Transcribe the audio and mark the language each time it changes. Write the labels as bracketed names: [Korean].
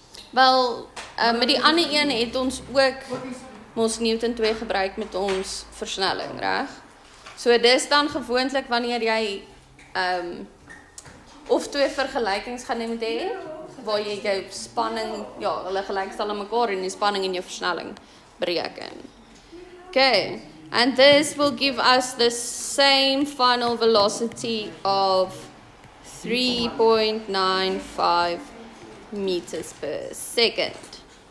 [Afrikaans] Wel, met die ander een het ons ook ons Newton 2 gebruik met ons versnelling, reg? So dis dan gewoonlik wanneer jy of twee vergelykings gaan moet hê, waar jy jou spanning, ja, hulle gelykstel aan mekaar en die spanning en jou versnelling bereken. [English] Okay, and this will give us the same final velocity of 3.95 meters per second.